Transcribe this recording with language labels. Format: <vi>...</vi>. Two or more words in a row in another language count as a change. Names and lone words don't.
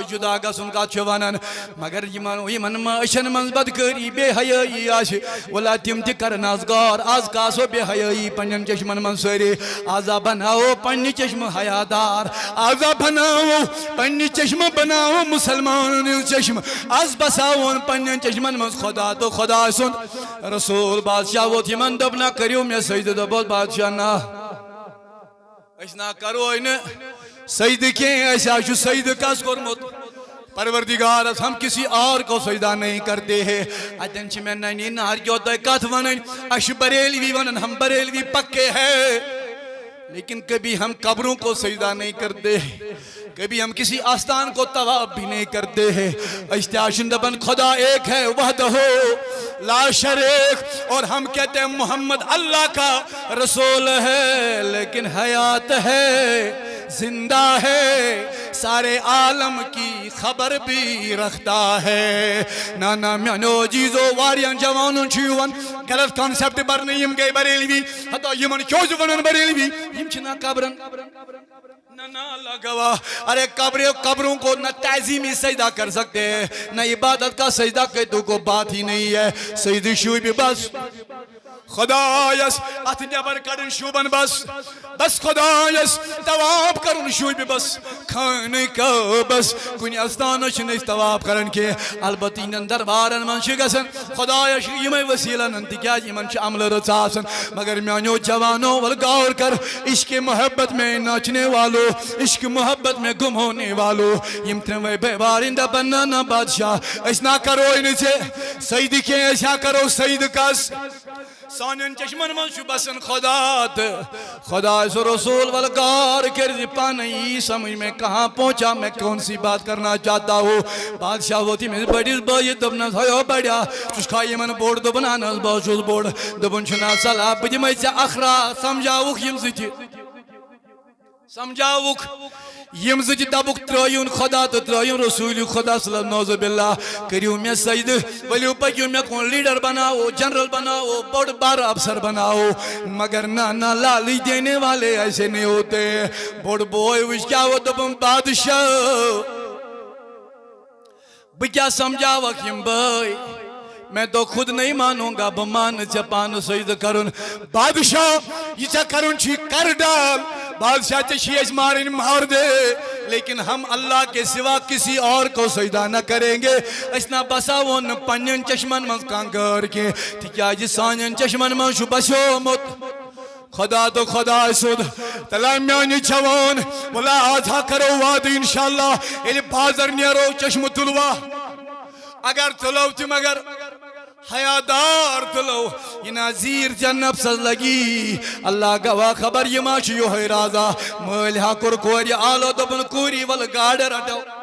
<ks>جُدا گژھُن کتھ چھُ ونان مگر یمن ما أچھن منٛز بدکٲری بے حیٲیی آسہِ ولا تِم تہِ کرن آز غور آز کاسو بے حیٲیی پنٛنٮ۪ن چشمن منٛز سٲری آزا بناوو پنٛنہِ چشمہٕ حیادار آزا بناوو پنٛنہِ چشمہٕ بناوو مُسلمانن ہٕنٛز چشمہٕ آز بساوون پنٛنٮ۪ن چشمن منٛز خۄدا تہٕ خۄداے سُنٛد رسول بادشاہ ووت یمن دوٚپ نا کٔرِو مےٚ سجدٕ دوٚپُس بادشاہ نا أسۍ نا کروے نہٕ سجدٕ کینٛہہ اَسہِ حظ چھُ سجدٕ کس کوٚرمُت پروردگارس</ks> <ur>ہم کسی اور کو سجدہ نہیں کرتے ہیں</ur> <ks>اتن چھ میں ننی نار کیوں تۄہہِ کتھ ونٕنۍ اَسہِ چھُ بریلوی ونان</ks> <ur>ہم بریلوی پکے ہیں لیکن کبھی ہم قبروں کو سجدہ نہیں کرتے کبھی ہم کسی آستان کو طواف بھی نہیں کرتے ہیں اشتیاشن دبن خدا ایک ہے وحدہ لا شریک اور ہم کہتے ہیں محمد اللہ کا رسول ہے لیکن حیات ہے زندہ ہے سارے عالم کی خبر بھی رکھتا ہے</ur> <ks>نا میانو جیزو واریاں جوانوں چھُ یِوان غلط کانسیپٹ برنہٕ یم گٔے بریلوی ہتو یمن کیوں چھُ ونان بریلوی یم چھِنا قبرن</ks> <ur>نہ اللہ گواہ ارے قبروں کو نہ تعظیمی سجدہ کر سکتے ہیں نہ عبادت کا سجدہ کہ تو کو بات ہی نہیں ہے</ur> <ks>سجدہ شوبی بس خدایس اتھ نبر کڑن شوبن بس خدایس طواف کرن شوبی بس خانہ کعبس کُنہِ استانس چھِنہٕ أسۍ طواف کران کینٛہہ البتہ یِمن دربارن منٛز چھِ گژھان خدایس چھِ یِمے وسیٖلن تِکیٛازِ یِمن چھِ عملہٕ رٕژ آسان مگر میانیو جوانو ول غور</ks> <ur>کر عشق محبت میں ناچنے والو عشق محبت میں گم ہونے والو</ur> <ks>یم ترٛٮ۪نوَے بٲے بارٕنۍ دپان نہ بادشاہ أسۍ نا کروے نہٕ ژےٚ سجدٕ کینٛہہ أسۍ ہا کرو سجدٕ کس سانین چشمن منٛز چھُ بسان خدا تہٕ خداے سُہ رسول ول غور کٔرِتھ پانے یی</ks> <ur>سمجھ میں کہاں پہنچا میں کون سی بات کرنا چاہتا ہوں</ur> <ks>بادشاہ ووت ییٚمِس بٔڑِس بٲیِس دوٚپنس ہیو بڑیا ژٕ چھُکھا یِمن بوٚڑ دوٚپُن اہن حظ بہٕ حظ چھُس بوٚڑ دوٚپُن چھُنا صلاح بہٕ دِمے ژےٚ اکھ راتھ سمجھاوُکھ یم زٕ تہِ سمجھاوُکھ یم زٕ تہِ دپُکھ ترٛٲیُن خدا تہٕ ترٛٲیُن رسوٗلِ خدا صلی نعوذ باللہ کٔرِو مےٚ سجدٕ ؤلِو پٔکِو مےٚ کُن لیڈر بناوو جنرل بناوو بوٚڑ بارٕ افسر بناوو</ks> <ur>مگر نہ لالچ دینے والے ایسے نہیں ہوتے</ur> <ks>بوٚڑ بوے وٕچھ کیٛاہ ووت دوٚپُن بادشاہ بہٕ کیٛاہ سمجھاوکھ یم بٲے</ks> <ur>میں تو خود نہیں مانوں گا</ur> <ks>بہٕ مانہٕ ژےٚ پانہٕ سجدٕ کرُن بادشاہ یہِ ژےٚ کرُن چھُے</ks> <ur>کر ڈال</ur> <ks>بادشاہ ژےٚ چھِی أسۍ مارٕنۍ</ks> <ur>مار دے لیکن ہم اللہ کے سوا کسی اور کو سجدہ نہ کریں گے</ur> <ks>أسۍ نہ بساوون نہٕ پنٛنٮ۪ن چشمن منٛز کانٛہہ غٲر کینٛہہ تِکیٛازِ سانٮ۪ن چشمن منٛز چھُ بسیومُت خدا تو خداے سُنٛد تلا میانہِ جوان ولا آز ہا کرو وعدٕ انشاءاللہ ییٚلہِ بازر نیرو چشمہٕ تُلوا اگر تُلو تہِ مگر حیادار تُلو یہِ نظیٖر ژےٚ نفسس لگی اللہ گواہ خبر یہِ ما چھُ یِہوے رازا مٲلۍ ہا کوٚر کورِ آلو دوٚپُن کوٗری ول گاڈٕ رٹو</ks>